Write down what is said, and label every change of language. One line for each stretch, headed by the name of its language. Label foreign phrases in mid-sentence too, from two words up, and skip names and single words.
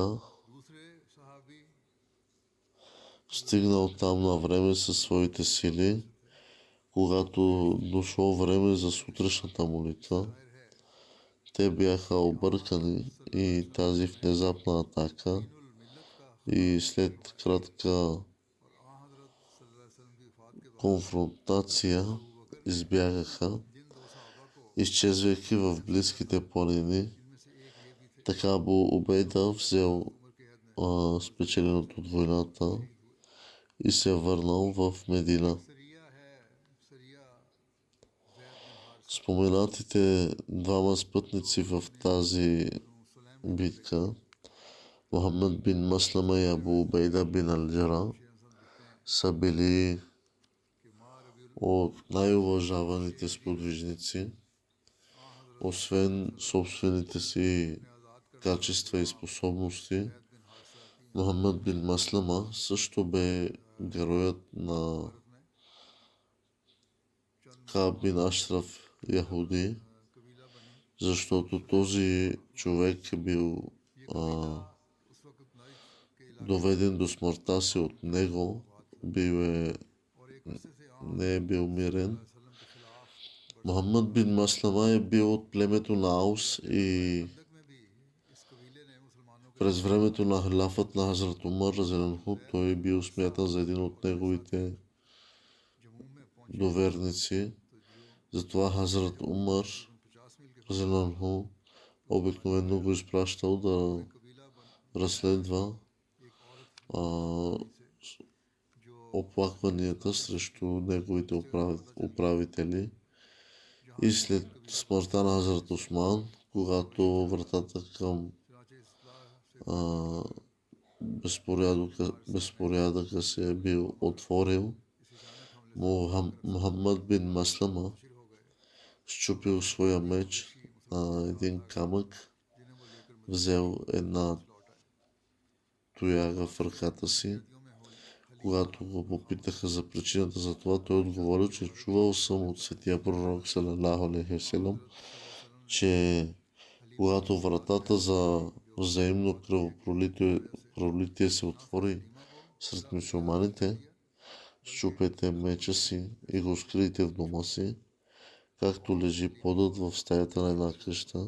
Urdu: دوسرے صحابی
Bulgarian: стигнал там на време със своите сили, когато дошло време за сутрешната молитва. Те бяха объркани и тази внезапна атака
Urdu: ملت کا
Bulgarian: и след кратка
Urdu: اور آں حضرت
Arabic: صلى الله عليه وسلم
Urdu: کی وفات کے بعد
Bulgarian: конфронтация избягаха,
Urdu: جن دو صحابہ کو
Bulgarian: изчезвайки в близките планини.
Urdu: جن میں سے ایک یہ بھی تھے
Bulgarian: Така Абу Убейда взел
Urdu: عمر کے حد میں
Bulgarian: спечеленото от войната и се върнал в Медина.
Urdu: سریہ ہے سریہ زید بن حارث
Bulgarian: Споменатите двама спътници в тази
Urdu: सुलैम
Bulgarian: битка, Мухаммад бин Маслама и Абу Убейда бин Алджара,
Urdu: شعر لکھتے ہیں
Bulgarian: са били
Urdu: کہ ماں ربیع ال
Bulgarian: от най-уважаваните сподвижници, освен собствените си
Urdu: آزاد کر
Bulgarian: качества и способности.
Urdu: زید بن حارثہ کی
Bulgarian: Мухаммад бин Маслама също бе героят на
Urdu: بھارت میں
Bulgarian: Кааб бин Ашраф Яхуди,
Urdu: قبیلہ بنی
Bulgarian: защото този човек е бил
Urdu: اس وقت نائف کے علاقے
Bulgarian: доведен до смъртта си от него, бил е,
Urdu: اور ایک عرصے سے عام
Bulgarian: не е бил мирен.
Urdu: وسلم کے خلاف
Bulgarian: Мухаммад бин Маслама е бил от племето на Аус и
Urdu: بندق میں بھی اس قبیلے نے مسلمانوں کے
Bulgarian: през времето на халафът на Хазрат Умар разеленху, той е бил смятан за един от неговите
Urdu: جموں میں پہنچے
Bulgarian: доверници. Затова Хазрат Умар
Urdu: 50 میل کے
Bulgarian: разеленху обикновено го изпращал да
Urdu: قبیلہ بن
Bulgarian: разследва
Urdu: ایک عورت
Bulgarian: оплакванията срещу неговите управители.
Urdu: जहाँ
Bulgarian: И след смъртта на Хазрат Осман, когато вратата към а, безпорядъка се е бил отворил, Мухаммад бин Маслама счупил своя меч на един камък, взел една тояга в ръката си. Когато го попитаха за причината за това, той отговорил, че чувал съм от светия пророк
Arabic: صلى الله عليه وسلم,
Bulgarian: че когато вратата за взаимно кръвопролитие се отвори сред мюсюлманите, счупете меча си и го скрийте в дома си, както лежи подът в стаята на една къща.